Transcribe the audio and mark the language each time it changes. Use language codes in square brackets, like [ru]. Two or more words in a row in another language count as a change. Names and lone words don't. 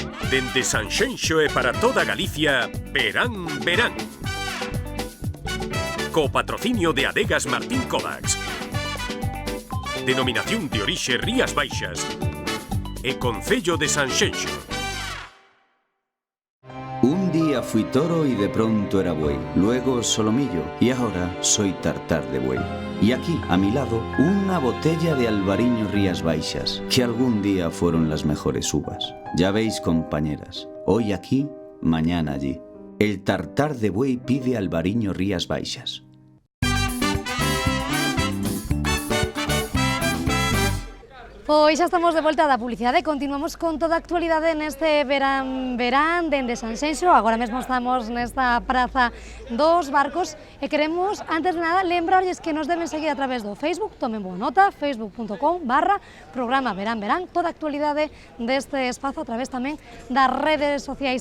[gl] Dende Sanxenxo e para toda Galicia, Verán, Verán. Co patrocinio de Adegas Martín Kovacs. Denominación de orixe Rías Baixas. E Concello de Sanxenxo. [es] Un día fui toro y de pronto era buey, luego solomillo y ahora soy tartar de buey. Y aquí, a mi lado, una botella de Albariño Rías Baixas, que algún día fueron las mejores uvas. Ya veis, compañeras, hoy aquí, mañana allí. El tartar de buey pide Albariño Rías Baixas. [gl] Pois xa estamos de volta da publicidade, continuamos con toda a actualidade neste verán dende Sanxenxo. Agora mesmo estamos nesta praza dos barcos e queremos, antes de nada, lembrarlles que nos deben seguir a través do Facebook, tomen boa nota, facebook.com/programa Verán Verán, toda a actualidade deste espazo a través tamén das redes sociais.